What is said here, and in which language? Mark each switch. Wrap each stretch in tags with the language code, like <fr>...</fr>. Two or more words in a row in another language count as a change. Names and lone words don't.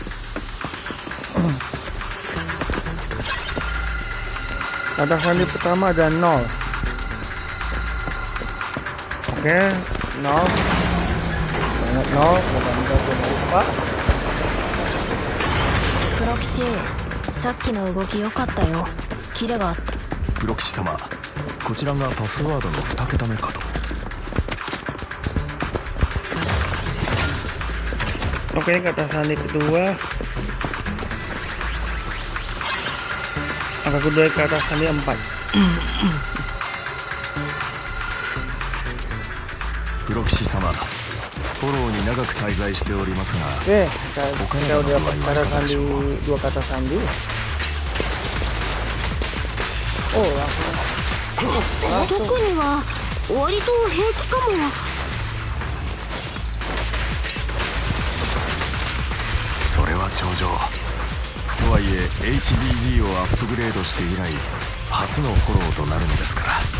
<id>Kata sandi pertama ada 0. Oke, 0. Banyak 0, mudah-mudahan gue lupa.</id> <ja>プロ棋士、さっきの動き良かったよ。キレがあった。プロ棋士様、こちらがパスワードの2桁目かと。</ja> <id>Oke, kata sandi kedua. Angka kedua kata sandi 4.</id> <ja>プロ棋士様、フォローに長く滞在しておりますが、</ja> <id>Oke, kita udah dapat kata sandi 2 kata sandi. Oh, langsung.</id> <ja>特には割と平気かも。それは上々。とはいえ HDD をアップグレードして以来初のフォローとなるのですから。</ja>